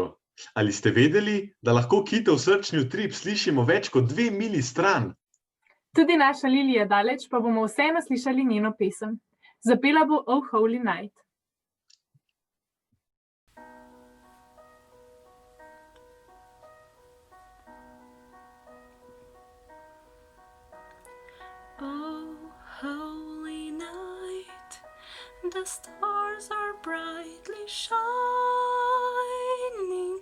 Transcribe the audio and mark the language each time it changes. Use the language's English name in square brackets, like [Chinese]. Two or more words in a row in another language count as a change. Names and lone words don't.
[Slovenian] Ali ste vedeli, da lahko kitov srčni utrip slišimo več kot 2 milji stran? Tudi naša Lili je daleč, pa bomo vseeno slišali njeno pesem. Zapela bo Oh Holy Night. [English] Oh, holy night, the stars are brightly shining.